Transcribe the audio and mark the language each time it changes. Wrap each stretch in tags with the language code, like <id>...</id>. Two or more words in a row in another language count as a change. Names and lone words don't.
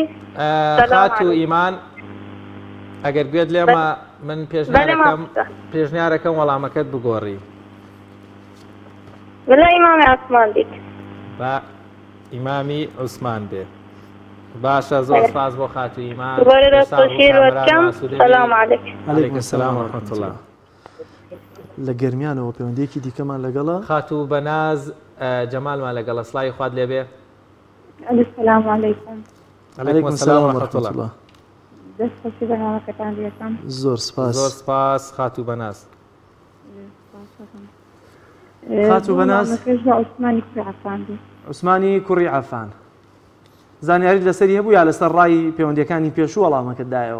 <ckb>خاتو ئیمان ئەگەر گوێت لێمە من پێشنیارەکەم وەڵامەکەت بگۆڕی. بڵێ ئیمامی عوسمان دیت. بە ئیمامی عوسمان بێ. باشە زۆر سپاس بۆ خاتو ئیمان. دووبارە دەستخۆشیلواتکەم.</ckb> <ar>سەلام عەلەیکم. عەلەیکم السلام ورحمة الله.</ar> <ckb>لە گەرمیانەوە پەیوەندیەکی دیکەمان لەگەڵە. خاتو بەناز جەمالمان لەگەڵە سڵاوی خوات لێ بێ.</ckb> <ar>السلام عەلەیکم. عەلەیکم السلام ورحمة الله.</ar> <ckb>دەستخۆشی بەناوەکەتان دیەکەم. زۆر سپاس. زۆر سپاس خاتو بەناز. خاتو بەناز عوسمانی کوڕی عەفان بێ. عوسمانی کوڕی عەفان. زانیاریت لەسەری هەبوو یا لەسەر ڕای پەیوەندیەکانی پێشوو وەڵامەکەت دایەوە؟</ckb>